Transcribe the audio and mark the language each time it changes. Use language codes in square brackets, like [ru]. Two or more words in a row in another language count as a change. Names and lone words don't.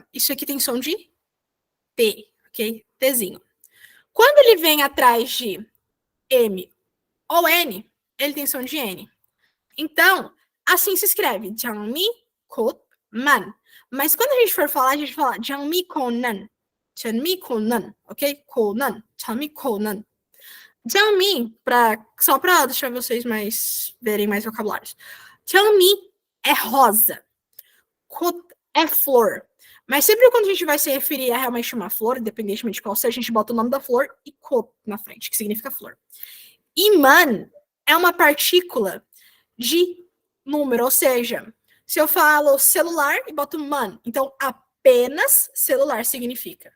[pt] Isso aqui tem som de T, ok? Tzinho. Quando ele vem atrás de M ou N, ele tem som de N. Então, assim se escreve [ko] 장미 꽃만. [pt] Mas quando a gente for falar, a gente fala [ko] 장미 꽃만. 장미 꽃만, ok? Konan. 장미 꽃만. [pt] Jiangmi, só para deixar vocês verem mais vocabulários. Jiangmi é rosa. Kot é flor. Mas sempre quando a gente vai se referir a realmente uma flor, independentemente de qual seja, a gente bota o nome da flor e kot na frente, que significa flor. E man é uma partícula de número, ou seja, se eu falo celular e boto man, então apenas celular significa.